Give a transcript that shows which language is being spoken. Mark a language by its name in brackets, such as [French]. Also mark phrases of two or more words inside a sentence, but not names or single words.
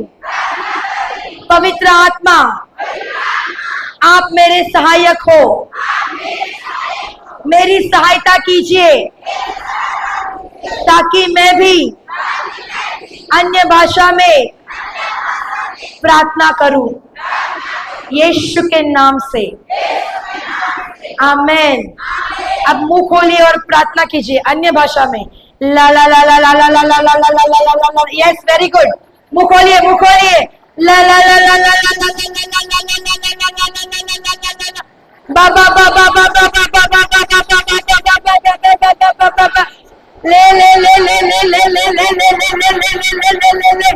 [Hindi] पवित्र आत्मा, आप मेरे सहायक हो, मेरी सहायता कीजिए ताकि मैं भी अन्य भाषा में प्रार्थना करूं, यीशु के नाम से। आमेन। अब मुंह खोलिए और प्रार्थना कीजिए अन्य भाषा में। ला ला ला ला ला ला ला ला ला ला ला ला ला ला। [English] Yes, very good. [Hindi] मुंह खोलिए, मुंह खोलिए। ला ला ला ला ला ला ला ला ला। बाबा बाबा बाबा बाबा बाबा बाबा बाबा। ले ले ले ले ले ले ले ले ले ले ले ले ले ले ले।